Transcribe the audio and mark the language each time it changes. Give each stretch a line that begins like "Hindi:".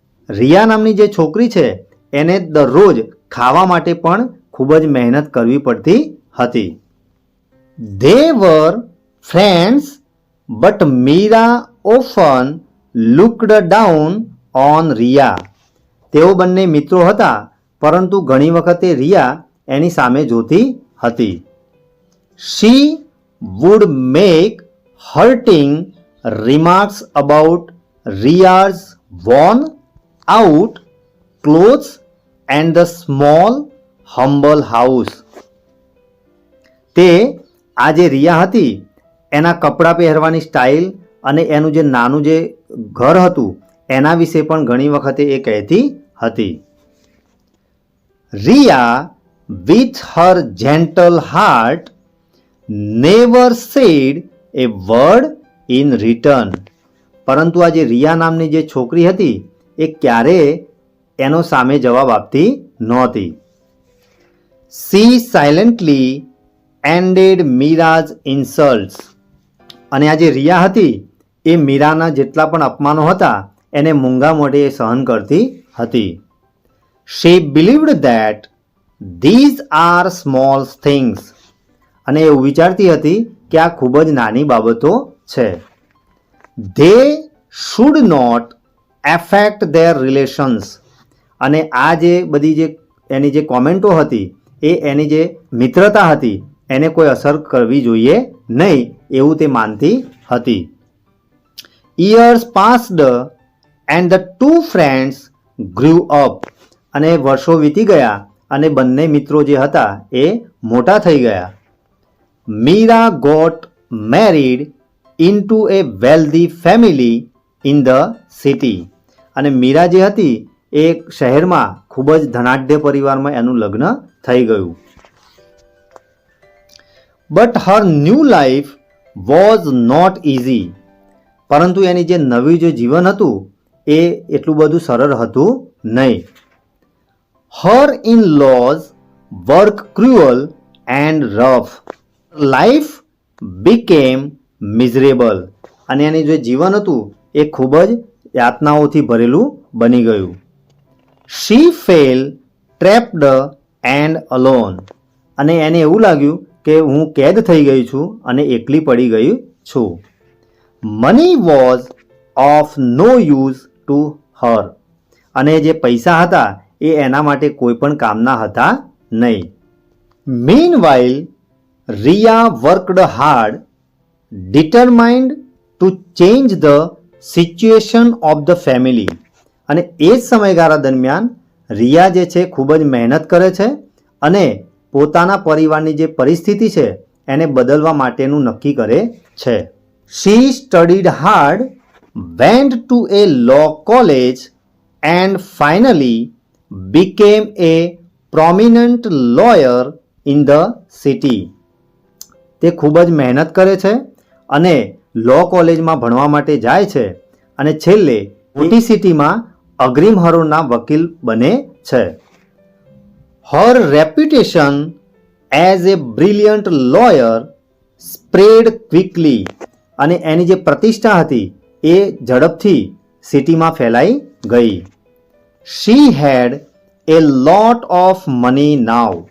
Gujarati: રિયા નામની જે છોકરી છે એને દરરોજ ખાવા માટે પણ ખૂબ જ મહેનત કરવી પડતી હતી.
English: They were friends but Meera often looked down on Ria.
Gujarati: તેઓ બંને મિત્રો હતા, પરંતુ ઘણી વખતે રિયા એની સામે જોતી હતી.
English: She would make hurting remarks about Ria's worn out clothes and the small humble house.
Gujarati: તે આ જે રિયા હતી એના કપડાં પહેરવાની સ્ટાઇલ અને એનું જે નાનું જે ઘર હતું એના વિશે પણ ઘણી વખતે એ કહેતી હતી.
English: Ria with her gentle heart never said a word in return.
Gujarati: પરંતુ આ જે રિયા નામની જે છોકરી હતી એ ક્યારેય એનો સામે જવાબ આપતી નહોતી.
English: She silently ended Mira's insults.
Gujarati: અને આ જે રિયા હતી એ મીરાના જેટલા પણ અપમાનો હતા એને મૂંગા મોઢે સહન કરતી હતી.
English: She believed that these are small things.
Gujarati: અને એવું વિચારતી હતી કે આ ખૂબ જ નાની બાબતો છે.
English: They should not affect their relations.
Gujarati: અને આ જે બધી જે એની જે કોમેન્ટો હતી એ એની જે મિત્રતા હતી એને કોઈ અસર કરવી જોઈએ નહીં એવું તે માનતી હતી.
English: Years passed and the two friends grew up.
Gujarati: અને વર્ષો વીતી ગયા અને બંને મિત્રો જે હતા એ મોટા થઈ ગયા.
English: Meera got married into a wealthy family in the city.
Gujarati: અને મીરા જે હતી એ શહેરમાં ખૂબ જ ધનાઢ્ય પરિવારમાં એનું લગ્ન થઈ ગયું.
English: But her new life was not easy.
Gujarati: પરંતુ એની જે નવી જે જીવન હતું એ એટલું બધું સરળ હતું નહીં.
English: Her in-laws were cruel and rough. Life became miserable.
Gujarati: અને એની જે જીવન હતું એ ખૂબ જ યાતનાઓથી ભરેલું બની ગયું.
English: She felt trapped and alone.
Gujarati: અને એને એવું લાગ્યું કે હું કેદ થઈ ગઈ છું અને એકલી પડી ગઈ છું.
English: Money was of no use to her.
Gujarati: અને જે પૈસા હતા એ એના માટે કોઈ પણ કામના હતા નહીં.
English: Meanwhile, Riya worked hard, determined to change the situation of the family.
Gujarati: અને એ જ સમયગાળા દરમિયાન રિયા જે છે ખૂબ જ મહેનત કરે છે અને પોતાના પરિવારની જે પરિસ્થિતિ છે એને બદલવા માટેનું નક્કી કરે છે.
English: She studied hard, went to a law college and finally became a prominent lawyer in the city.
Gujarati: તે ખૂબ જ મહેનત કરે છે અને લો કોલેજમાં ભણવા માટે જાય છે અને છેલ્લે મોટી સિટીમાં અગ્રીમ હરોળના વકીલ બને છે.
English: Her reputation as a brilliant lawyer spread quickly.
Gujarati: અને એની જે પ્રતિષ્ઠા હતી એ ઝડપથી સિટીમાં ફેલાઈ ગઈ.
English: She had a lot of money now.